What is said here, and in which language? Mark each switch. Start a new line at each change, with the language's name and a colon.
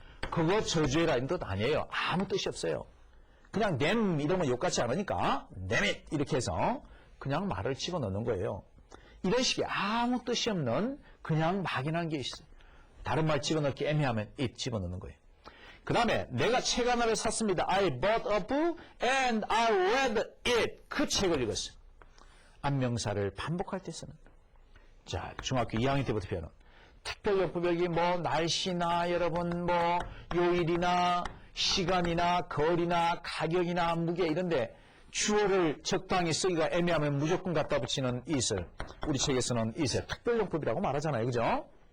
Korean: 그거 저주해라는 뜻 아니에요. 아무 뜻이 없어요. 그냥 them 이러면 욕같지 않으니까
English: damn it
Korean: 이렇게 해서 그냥 말을 집어넣는 거예요. 이런 식의 아무 뜻이 없는 그냥 막연한 게 있어요. 다른 말 집어넣기 애매하면 it 집어넣는 거예요. 그 다음에 내가 책 하나를 샀습니다.
English: I bought a book and I read it.
Korean: 그 책을 읽었어요. 안명사를 반복할 때 쓰는. 자, 중학교 2학년 때부터 배우는 특별용법 여기 뭐 날씨나 여러분 뭐 요일이나 시간이나 거리나 가격이나 무게 이런데 주어를 적당히 쓰기가 애매하면 무조건 갖다 붙이는 it을 우리 책에서는 it을 특별용법이라고 말하잖아요. 그죠?